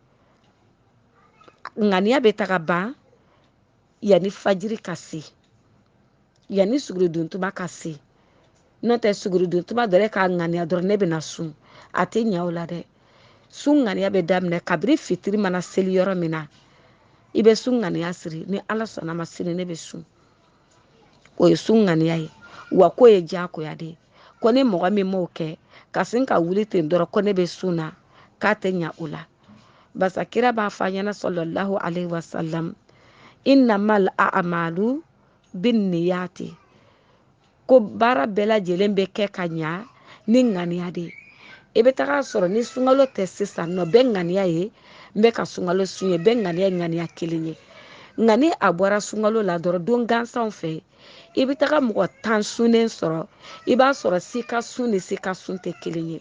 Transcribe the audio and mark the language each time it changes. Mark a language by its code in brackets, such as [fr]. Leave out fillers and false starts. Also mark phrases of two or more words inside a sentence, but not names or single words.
[bm] ŋaniya bɛ taga ban yanni fajiri ka se yanni sugurudontuma ka se n'o tɛ sugurudontuma dɔrɔn e k'a ŋaniya dɔrɔn ne bɛna sun a tɛ ɲɛ o la dɛ sun ŋaniya bɛ daminɛ kabini fitiri mana seli yɔrɔ min na i bɛ sun ŋaniya siri ni Ala sɔnna ma sini ne bɛ sun o ye sun ŋaniya ye wa k'o ye diyagoya de ye ko ni mɔgɔ min m'o kɛ ka sin ka wuli ten dɔrɔn ko ne bɛ sun na k'a tɛ ɲɛ o la basa kira b'a fɔ an ɲɛna [ar] صلى الله عليه وسلم إنما الأعمال بالنيات [bm] ko baara bɛɛ lajɛlen bɛ kɛ ka ɲa ni ŋaniya de ye i bɛ taga sɔrɔ ni sunkalo tɛ sisan nɔ bɛɛ ŋaniya ye n bɛ ka sunkalo sun ye bɛɛ ŋaniya ye ŋaniya kelen ye nka ni a bɔra sunkalo la dɔrɔn don gansanw fɛ i bɛ taga mɔgɔ 10 sunnen sɔrɔ i b'a sɔrɔ si ka sun ni si ka sun tɛ kelen ye